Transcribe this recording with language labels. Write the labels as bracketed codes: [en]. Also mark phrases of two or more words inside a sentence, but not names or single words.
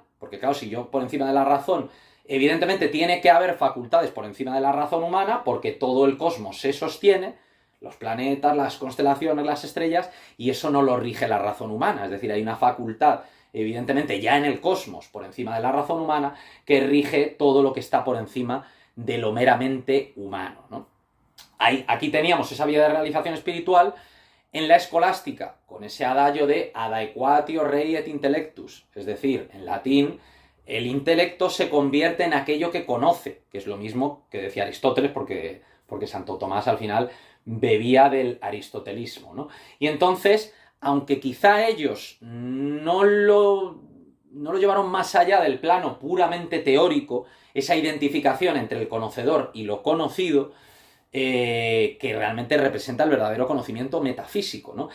[es] Porque claro, si yo por encima de la razón, evidentemente tiene que haber facultades por encima de la razón humana, porque todo el cosmos se sostiene, los planetas, las constelaciones, las estrellas, y eso no lo rige la razón humana. Es decir, hay una facultad evidentemente ya en el cosmos, por encima de la razón humana, que rige todo lo que está por encima de lo meramente humano, ¿no? Aquí teníamos esa vía de realización espiritual en la escolástica, con ese adagio de [la] ad aequatio rei et intellectus, [es] es decir, en latín, el intelecto se convierte en aquello que conoce, que es lo mismo que decía Aristóteles, porque Santo Tomás al final bebía del aristotelismo, ¿no? Y entonces, aunque quizá ellos no lo llevaron más allá del plano puramente teórico, esa identificación entre el conocedor y lo conocido, que realmente representa el verdadero conocimiento metafísico, ¿no?